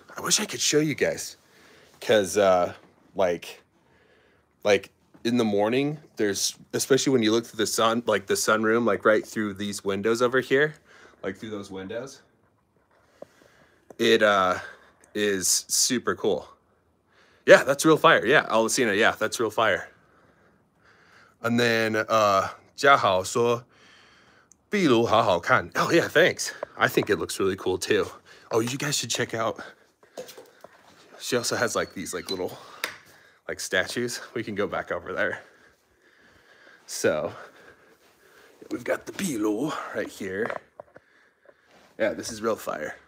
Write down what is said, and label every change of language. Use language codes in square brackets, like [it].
[en] I wish I could show you guys, because like in the morning, there's, especially when you look through the sun, like the sunroom, like right through these windows over here, like through those windows, it is super cool. Yeah, that's real fire. Yeah, Alicina, yeah, that's real fire. And then [zh] 嘉豪说壁炉好好看. [en] Oh yeah, thanks. I think it looks really cool too. Oh, you guys should check out. She also has like these like little like statues. We can go back over there. So we've got the 壁炉 right here. Yeah, this is real fire.